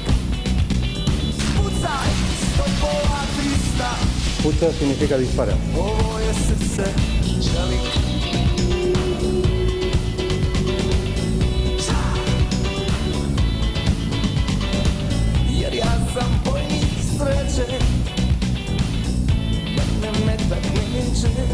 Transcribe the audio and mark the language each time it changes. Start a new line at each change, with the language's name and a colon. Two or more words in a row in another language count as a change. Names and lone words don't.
Bosnian: Pucaj, 100 300,
Spanish: Pucha significa dispara.
Bosnian: ovo je srce čelik. Jer ja sam bojnik sreće, mene metak neće.